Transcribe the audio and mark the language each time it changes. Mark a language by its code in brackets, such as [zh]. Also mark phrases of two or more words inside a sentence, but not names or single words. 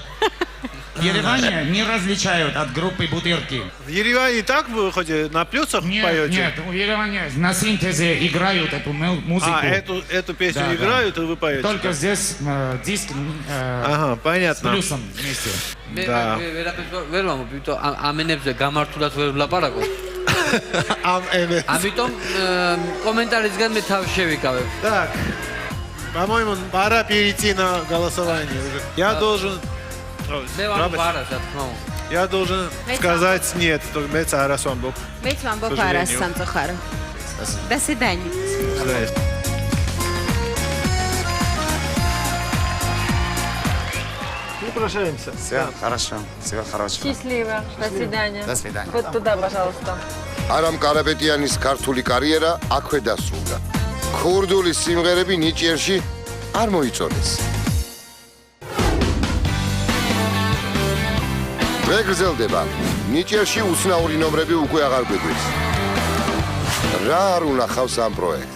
[ru] В Ереване не различают от группы Бутырки. В Ереване так вы хоть на плюсах Нет, поете? нет, в Ереване на синтезе играют эту музыку. А, эту песню Да, играют, и вы поете? Только здесь диск Ага, с понятно. плюсом вместе. Да. [ka] ვერ ვამბობ, ამენებზე გამართულად ვერ ვლაპარაკო. Ამიტომ კომენტარისგან მე თავი შევიკავებ. [ru] Так, по-моему, пора перейти на голосование уже. Я должен... [ka] მე ვამბობ არა, რა თქმა უნდა. [ru] Я должен сказать нет, только [ka] მეც არას ვამბობ. Მეც ვამბობ არას სამწუხარო. [ru] До свидания. Здрасте. Ну, прощаемся. Все хорошо, всего хорошего. Счастливо. До свидания. До свидания. Вот туда, пожалуйста. [ka] არამ კარაპეტიანის ქართული კარიერა აქვე დასრულდა. ქურდული სიმღერები ნიჭიერში არ მოიწონეს. ვეგრძელდება. ნიჭიერში უცნაური ნომრები უკვე აღარ გვიგვრის. რა არ უნახავს ამ პროექტს?